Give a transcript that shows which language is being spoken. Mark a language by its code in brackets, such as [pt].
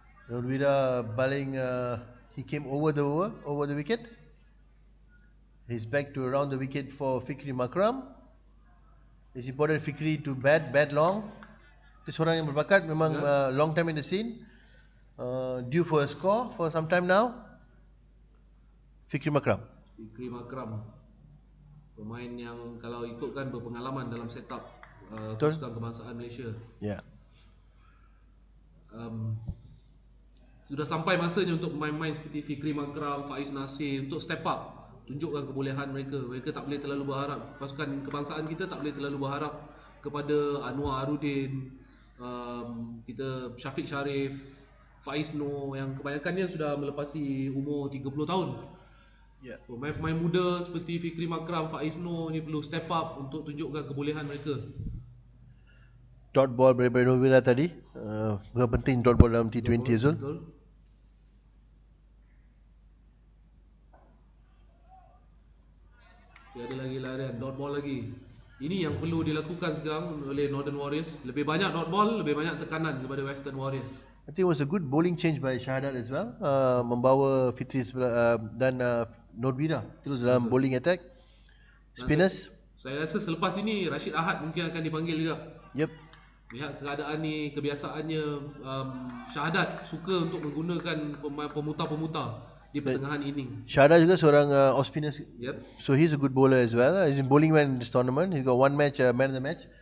[en] Nordwira baling, he came over the wicket. He's back to around the wicket for Fikri Makram. It's important Fikri to bat long. [ms] Dia seorang yang berbakat, memang [en] long time in the scene. Due for a score for some time now. Fikri Makram. [ms] Fikri Makram, pemain yang kalau ikutkan berpengalaman dalam setup pasukan kebangsaan Malaysia. Ya. Sudah sampai masanya untuk pemain-pemain seperti Fikri Makram, Faiz Nasir untuk step up, tunjukkan kebolehan mereka. Mereka tak boleh terlalu berharap, pasukan kebangsaan kita tak boleh terlalu berharap kepada Anwar Arudin, kita Syafiq Sharif, Faiz Noh yang kebanyakannya sudah melepasi umur 30 tahun. Ya. Pemain-pemain muda seperti Fikri Makram, Faiz Noh ni perlu step up untuk tunjukkan kebolehan mereka. Dot ball daripada Nordwira tadi. Berapa penting dot ball dalam T20 Zul? Betul. Tiada lagi larian, dot ball lagi. Ini yang perlu dilakukan sekarang oleh Northern Warriors. Lebih banyak dot ball, lebih banyak tekanan kepada Western Warriors. [en] I think it was a good bowling change by Shahadat as well. [ms] Membawa Fitri dan Nordwira terus dalam bowling attack. Spinners. Saya rasa selepas ini Rashid Ahad mungkin akan dipanggil juga. [en] Yep. [ms] Lihat keadaan ni, kebiasaannya Syahadat suka untuk menggunakan pemutar-pemutar di pertengahan inning. Shahadat juga seorang off spinner. [en] Yep. So he's a good bowler as well. He's in bowling well in this tournament. He's got one match, man of the match.